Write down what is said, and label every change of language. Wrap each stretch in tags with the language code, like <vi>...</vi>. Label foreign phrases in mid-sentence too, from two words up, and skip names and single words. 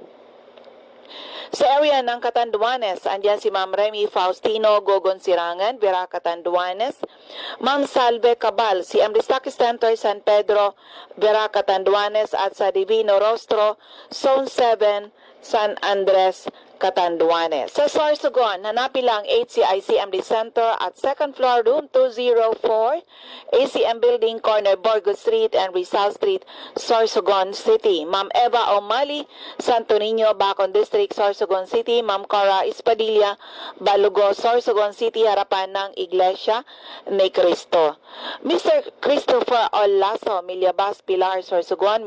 <tl>Sa area ng Catanduanes, andyan si Ma'am Remy Faustino Gogon Sirangan, Vera Catanduanes. Ma'am Salve Cabal, CMD Stock Center, San Pedro, Vera Catanduanes, at sa Divino Rostro, Zone 7, San Andres, Catanduanes. Sa Sorsogon, hanapin lang HCI CMD Center at</tl> <en>second floor,</en> <tl>room 204, ACM Building, corner Burgos Street and Rizal Street, Sorsogon City. Ma'am Eva O'Malley, Santo Niño, Bacon District, Sorsogon City. Ma'am Cora Espadilla, Balugo, Sorsogon City, harapan ng Iglesia ni Cristo. Mr. Christopher Olaso, Milyabas, Pilar, Sorsogon.</tl>